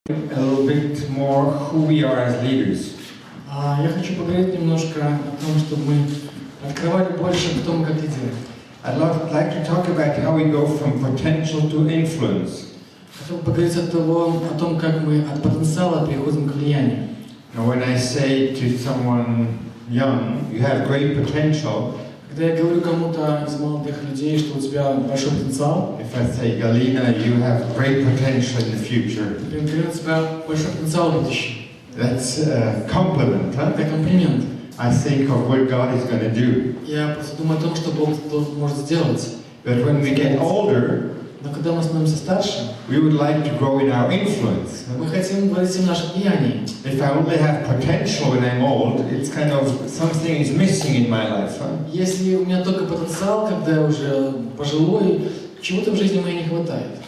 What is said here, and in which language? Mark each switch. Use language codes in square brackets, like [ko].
[en] A little bit more who we are as leaders. [ru] Я хочу поговорить немножко о том, чтобы мы открывали больше, кто мы как лидеры. [en] I'd like to talk about how we go from potential to influence. [ru] Хотел бы поговорить о том, как мы от потенциала переходим к влиянию. [en] Now, when I say to someone young, you have great potential. [ru] Когда я говорю кому-то из молодых людей, что у тебя большой потенциал, [en] If I say, Galina, you have great potential in the future. [ru] например, у тебя большой потенциал в будущем. [en] That's a compliment, huh? [ru] Это комплимент. [en] I think of what God is going to do. [ru] Я просто думаю о том, что Бог может сделать. [en] But when we get older, [ru] Но когда мы становимся старше, [en] we would like to grow in our influence. [ru] мы хотим говорить в нашем влиянии. [en] If I only have potential when I'm old, it's kind of something is missing in my life. Huh? [ru] Если у меня только потенциал, когда я уже пожилой, чего-то в жизни моей не хватает.